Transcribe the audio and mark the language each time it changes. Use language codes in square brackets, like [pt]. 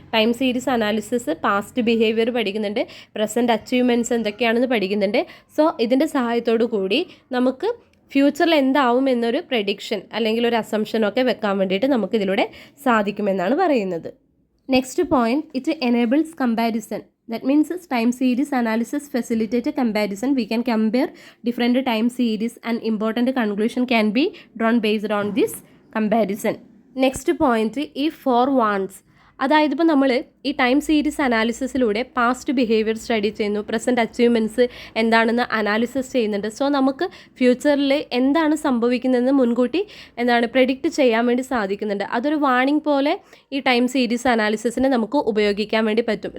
[ml] Time series analysis past behaviour പഠിക്കുന്നുണ്ട്, present achievements എന്തൊക്കെയാണെന്ന് പഠിക്കുന്നുണ്ട്. സോ ഇതിൻ്റെ സഹായത്തോടു കൂടി നമുക്ക് ഫ്യൂച്ചറിൽ എന്താവും എന്നൊരു പ്രഡിക്ഷൻ അല്ലെങ്കിൽ ഒരു അസംഷനൊക്കെ വെക്കാൻ വേണ്ടിയിട്ട് നമുക്ക് ഇതിലൂടെ സാധിക്കുമെന്നാണ് പറയുന്നത്. [en] Next point, it enables comparison. That means time series analysis facilitate a comparison. We can compare different time series and important conclusion can be drawn based on this comparison. Next point, if for once. [ml] അതായത് ഇപ്പോൾ നമ്മൾ ഈ time series അനാലിസിസിലൂടെ past behaviour study ചെയ്യുന്നു, present achievements എന്താണെന്ന് analysis ചെയ്യുന്നുണ്ട്. So നമുക്ക് ഫ്യൂച്ചറിൽ എന്താണ് സംഭവിക്കുന്നതെന്ന് മുൻകൂട്ടി പ്രെഡിക്റ്റ് ചെയ്യാൻ വേണ്ടി സാധിക്കുന്നുണ്ട്. അതൊരു വാർണിംഗ് പോലെ ഈ ടൈം സീരീസ് അനാലിസിസിനെ നമുക്ക് ഉപയോഗിക്കാൻ വേണ്ടി പറ്റും.